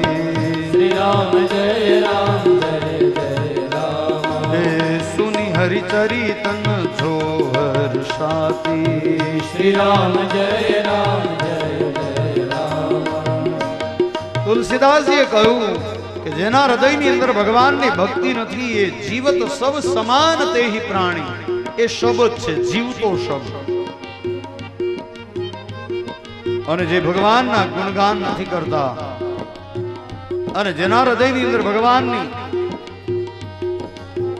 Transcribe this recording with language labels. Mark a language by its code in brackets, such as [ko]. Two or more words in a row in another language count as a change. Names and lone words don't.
[hi] श्री राम जय राम सुनी हरि चरितन जो हर्षाते श्री राम जय राम [gu] તુલસીદાસ જી કહૂં કિ જેના હૃદય ની અંદર ભગવાનની ભક્તિ નથી એ [hi] जीवत सब समान ते ही प्राणी [gu] એ શબ્દ છે જીવતો શબ્દ અને જે ભગવાનના ગુણગાન નથી કરતા અને જેના હૃદયની અંદર ભગવાનની